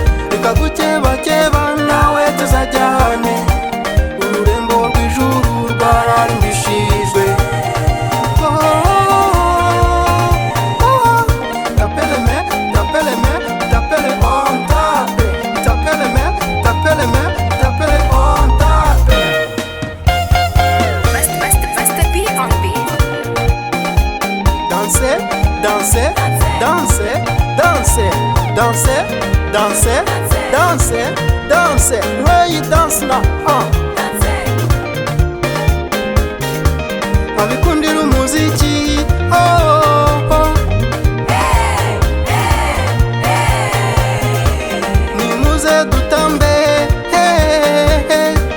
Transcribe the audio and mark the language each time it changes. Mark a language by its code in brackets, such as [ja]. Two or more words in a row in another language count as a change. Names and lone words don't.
[rw] Reka gukebakeba nawe tuzajyane, ururembo rw'ijuru rwarandishijwe. Oh, oh, oh. Tapeleme, tapeleme, tapele on tape. Tapeleme, tapeleme, tapele on tape. [en] Master, master, master P on the beat. [fr] Danser, danser, danser, danser, danser, danser, danser, danser. [en] Where you dance now? Uh. [rw] Abikundira umuziki, oh, oh. Nimuze dutambe, hey, hey.